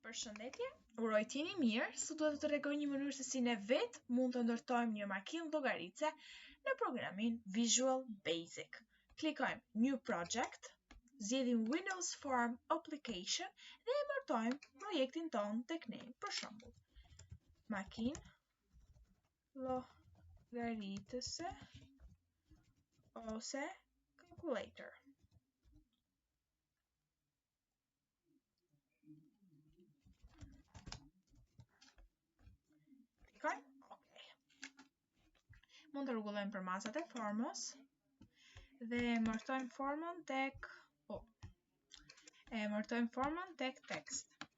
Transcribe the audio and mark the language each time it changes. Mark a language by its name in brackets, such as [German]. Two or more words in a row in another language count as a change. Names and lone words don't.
[Albanian] Përshëndetje, uroj t'jeni mirë, sot do të tregoj një mënyrë se si ne vetë mund të ndërtojmë një makinë llogaritse në programin Visual Basic. Klikojmë New Project, zgjedhim Windows Form Application dhe emërtojmë projektin ton tek ne, për shembull, makinë llogaritese ose calculator. Mund të rregullojmë për masat e formës dhe emërtojmë formën tek tekst.